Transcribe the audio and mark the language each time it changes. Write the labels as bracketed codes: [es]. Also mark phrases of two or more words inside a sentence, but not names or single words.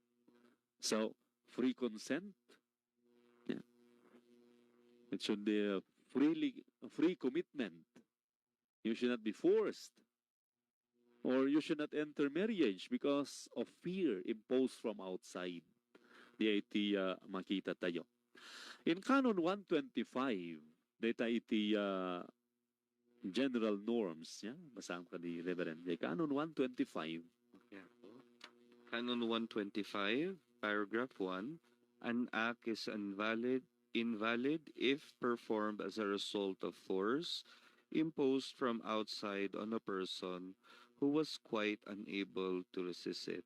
[en] So, free consent. Yeah. It should be a free commitment. You should not be forced. Or you should not enter marriage because of fear imposed from outside. [ilo] Di iti makita tayo. [en] In Canon 125, [ilo] data iti [en] general norms. Yeah? [ilo] Basahan ka ni Reverend. Canon 125. [en] Yeah. Canon 125, paragraph 1. An act is invalid if performed as a result of force imposed from outside on a person who was quite unable to resist it.